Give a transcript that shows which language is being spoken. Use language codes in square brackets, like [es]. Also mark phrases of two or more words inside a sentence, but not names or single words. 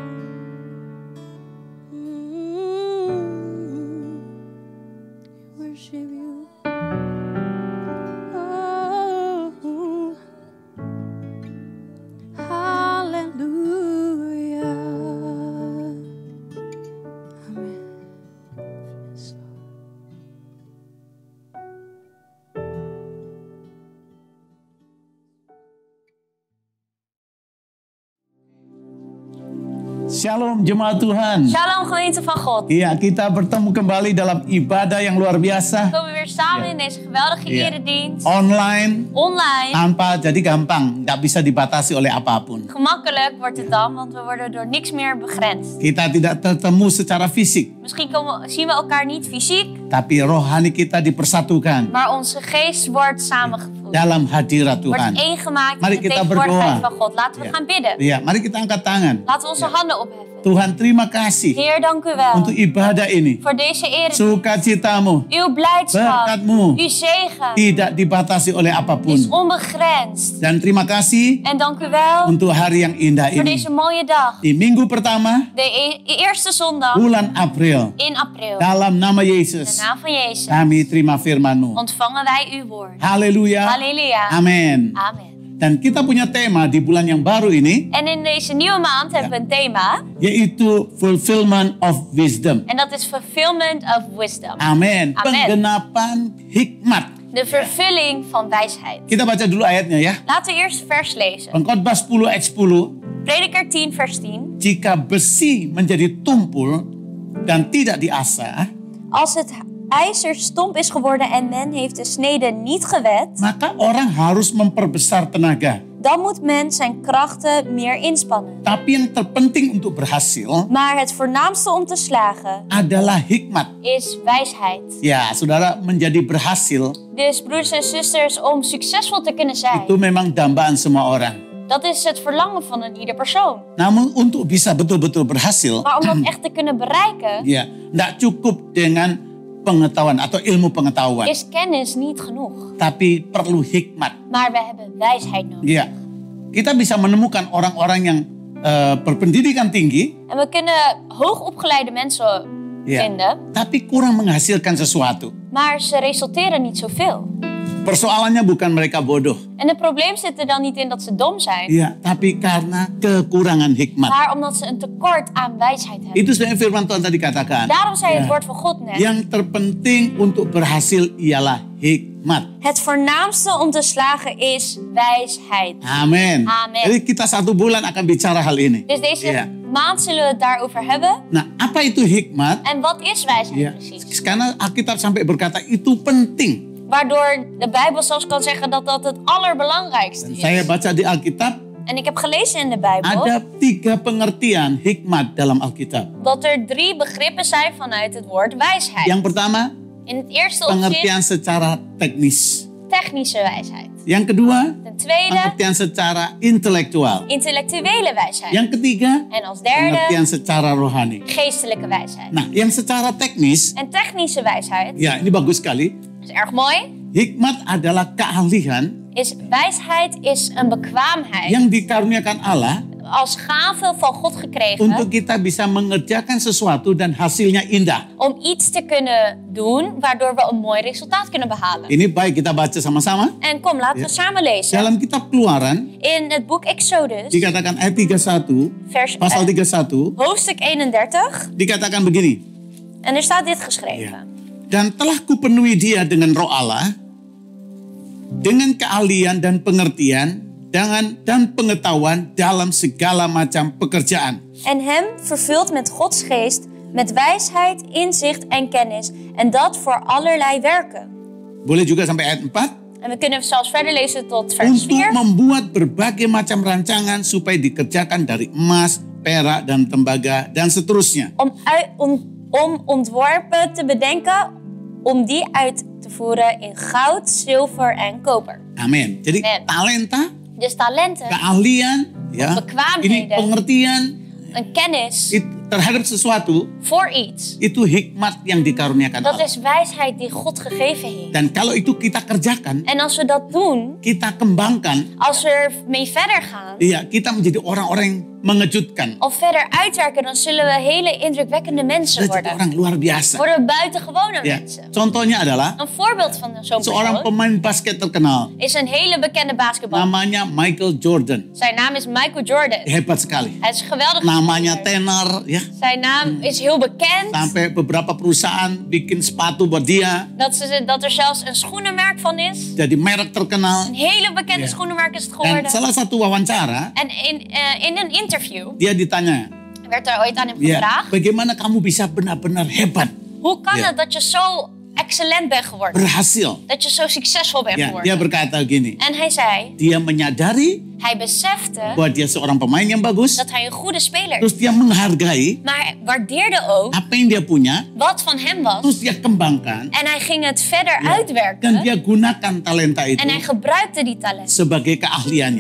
[en] Worship you. Oh, hallelujah. Amen. Yes, Lord. [id] Shalom jemaat Tuhan. [nl] Shalom gemeente van God. [id] Iya, kita bertemu kembali dalam ibadah yang luar [nl] We [id] biasa. [nl] komen weer samen in deze geweldige Ja. eredienst. [id] Online, [nl] Online. [id] tanpa jadi gampang, nggak bisa dibatasi oleh apapun. [nl] Gemakkelijk wordt het dan, want we worden door niks meer begrensd. [id] Kita tidak ketemu secara fisik, [nl] Misschien zien we elkaar niet fysiek, [id] tapi rohani kita dipersatukan [nl] maar onze geest wordt samengevoegd. [id] dalam hadirat Tuhan. [nl] Wordt één gemaakt [id] Mari [nl] in de [id] kita [nl] tegenwoordigheid [id] berdoa. [nl] van God. Laten we Ja. gaan bidden. [id] Iya, mari kita angkat tangan. [nl] Laten we onze handen opheffen. [id] Tuhan, terima kasih [nl] Heer, dank u wel [id] untuk ibadah ini. [nl] voor deze eredienst. [id] Sukacitamu, [nl] Uw blijdschap, [id] berkatmu [nl] uw zegen [id] tidak dibatasi oleh [nl] is [id] apapun. [nl] onbegrensd. [id] Dan terima kasih [nl] En dank u wel [id] untuk hari yang indah [nl] voor [id] ini. [nl] deze mooie dag. [id] Di minggu pertama, [nl] De eerste zondag [id] bulan April. [nl] in april. [id] Dalam nama [nl] In de [id] Yesus, [nl] naam van Jezus [id] kami terima firman-Mu. [nl] ontvangen wij uw woord. [id] Haleluya. [nl] Halleluja. [id] Amin. [nl] Amen. [id] Dan kita punya tema di bulan yang baru ini, [nl] En in deze nieuwe maand hebben we een thema. [id] yaitu [en] fulfillment of wisdom. [nl] En dat is [en] fulfillment of wisdom. [id] Amin. [nl] Amen. [id] Penggenapan hikmat. [nl] De vervulling van wijsheid. [id] Kita baca dulu ayatnya ya. [nl] Laten we eerst vers lezen. [id] Pengkhotbah 10 ayat 10. [nl] Prediker 10 vers 10. [id] Jika besi menjadi tumpul dan tidak diasah, [nl] Als het ijzer stomp is geworden en men heeft de snede niet gewet, [id] maka orang harus memperbesar tenaga. [nl] dan moet men zijn krachten meer inspannen. [id] Tapi yang terpenting untuk berhasil [nl] Maar het voornaamste om te slagen [id] adalah hikmat. [nl] is wijsheid. [id] Ya, saudara, menjadi berhasil [nl] Dus broeders en zusters, om succesvol te kunnen zijn, [id] itu memang dambaan semua orang. [nl] dat is het verlangen van een ieder persoon. [id] Namun untuk bisa betul-betul berhasil, [nl] Maar om dat echt te kunnen bereiken, [id] ya, tidak cukup dengan pengetahuan atau ilmu pengetahuan, [nl] is kennis niet genoeg. [id] tapi perlu hikmat. [nl] Maar we hebben wijsheid nodig. [id] Ya, kita bisa menemukan orang-orang yang berpendidikan tinggi, [nl] En we kunnen hoogopgeleide mensen [id] ya, [nl] vinden, [id] tapi kurang menghasilkan sesuatu. [nl] maar ze resulteren niet zoveel. [id] Persoalannya bukan mereka bodoh, [nl] En het probleem zit er dan niet in dat ze dom zijn, [id] ya, tapi karena kekurangan hikmat. [nl] maar omdat ze een tekort aan wijsheid hebben. [id] Itu sebenarnya firman Tuhan tadi katakan. [nl] Daarom zei het Ja. woord van God net. [id] Yang terpenting untuk berhasil ialah hikmat. [nl] Het voornaamste om te slagen is wijsheid. [id] Amin. [nl] Amin. [id] Jadi kita 1 bulan akan bicara hal ini. [nl] Dus deze Ja. maand zullen we het daarover hebben. [id] Nah, apa itu hikmat? [nl] En wat is wijsheid [id] Ya, [nl] precies? [id] karena Alkitab sampai berkata itu penting. [nl] Waardoor de Bijbel zelfs kan zeggen dat dat het allerbelangrijkste [id] Dan [nl] is. [id] saya baca di Alkitab [nl] En ik heb gelezen in de Bijbel [id] ada 3 pengertian hikmat dalam Alkitab. [nl] dat er 3 begrippen zijn vanuit het woord wijsheid. [id] Yang pertama, [nl] In het eerste opzicht [id] pengertian secara teknis. [nl] technische wijsheid. [id] Yang kedua, [nl] Ten tweede [id] pengertian secara intelektual. [nl] intellectuele wijsheid. [id] Yang ketiga, [nl] En als derde [id] pengertian secara rohani. [nl] geestelijke wijsheid. [id] Nah, yang secara teknis, [nl] En technische wijsheid [id] ya ini bagus sekali. [nl] is erg mooi. [id] Hikmat adalah keahlian [nl] Wijsheid is een bekwaamheid [id] yang dikaruniakan Allah [nl] als gave van God gekregen. [id] untuk kita bisa mengerjakan sesuatu dan hasilnya indah. [nl] Om iets te kunnen doen waardoor we een mooi resultaat kunnen behalen. [id] Ini baik kita baca sama-sama. [nl] En kom, laten we samen lezen. [id] Dalam kitab Keluaran [nl] In het boek Exodus, [id] dikatakan ayat 31, [nl] vers, [id] pasal 31, [nl] hoofdstuk 31. [id] dikatakan begini. [nl] En er staat dit geschreven. [id] Ya. Dan telah kupenuhi dia dengan roh Allah, dengan keahlian dan pengertian, dan pengetahuan dalam segala macam pekerjaan. [nl] En hem vervuld met Gods geest, met wijsheid, inzicht en kennis. En dat voor allerlei werken. [id] Boleh juga sampai ayat 4. [nl] En we kunnen zelfs verder lezen tot vers [id] Untuk [nl] 4. [id] membuat berbagai macam rancangan supaya dikerjakan dari emas, perak, dan tembaga, dan seterusnya. [nl] Om ontworpen te bedenken, om die uit te voeren in goud, zilver en koper. [id] Amin. Jadi [nl] Amen. [id] talenta, [nl] Dus talenten, [id] keahlian, ya, ini [nl] bekwaamheden, [id] pengertian [nl] een kennis [id] terhadap sesuatu, [nl] voor iets. [id] itu hikmat yang dikaruniakan [nl] Dat [id] Allah. [nl] is wijsheid die God gegeven heeft. [id] Dan kalau itu kita kerjakan, [nl] En als we dat doen, [id] kita kembangkan, [nl] als we ermee verder gaan, [id] ya, kita menjadi orang-orang yang mengejutkan. [nl] of verder uitwerken, dan zullen we hele indrukwekkende mensen [id] Kita jadi [nl] worden. [id] orang luar biasa. [nl] Worden we buitengewone [id] Ya, [nl] mensen. [id] contohnya adalah [nl] Een voorbeeld van zo'n [id] seorang [nl] persoon [id] pemain basket terkenal, [nl] is een hele bekende basketballer. [id] namanya Michael Jordan. [nl] Zijn naam is Michael Jordan. [id] Hebat sekali. [nl] Hij is een geweldige [id] Namanya [nl] speler. [id] tenar, ya. [nl] Zijn naam is heel bekend. [id] Sampai beberapa perusahaan bikin sepatu buat dia. [nl] Dat er zelfs een schoenenmerk van is. [id] Jadi merek terkenal. [nl] Een hele bekende Ja. schoenenmerk is het [id] Dan [nl] geworden. [id] salah satu wawancara, [nl] En in een interview [id] dia ditanya, [nl] werd er ooit aan hem [id] ya, [nl] gevraagd: [id] bagaimana kamu bisa benar-benar hebat, [nl] hoe kan Ja. het dat je zo excellent bent geworden? [id] berhasil? [nl] Dat je zo succesvol bent [id] Ya, dia [nl] geworden? [id] berkata gini, [nl] En hij zei, [id] dia menyadari [nl] hij besefte [id] bahwa dia seorang pemain yang bagus, [nl] dat hij een goede speler is. [id] terus dia menghargai [nl] Maar hij waardeerde ook [id] apa yang dia punya, [nl] wat van hem was. [id] terus dia kembangkan, [nl] En hij ging het verder [id] dan [nl] uitwerken. [id] dia gunakan talenta itu [nl] En hij gebruikte die talent [id] sebagai keahliannya.